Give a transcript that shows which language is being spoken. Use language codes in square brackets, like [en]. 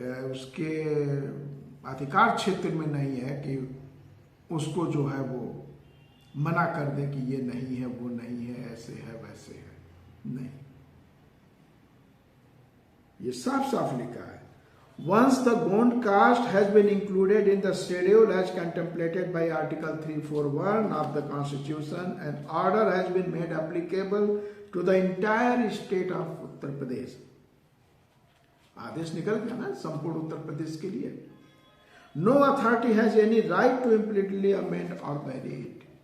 [hi] उसके अधिकार क्षेत्र में नहीं है कि उसको जो है वो मना कर दे कि ये नहीं है, वो नहीं है, ऐसे है, वैसे है। नहीं, ये साफ साफ लिखा है। [en] Once the Gond caste has been included in the schedule as contemplated by Article 341 of the Constitution, an order has been made applicable to the entire state of Uttar Pradesh. [hi] आदेश निकल गया ना संपूर्ण उत्तर प्रदेश के लिए। [en] No authority has any right to implicitly amend or vary it.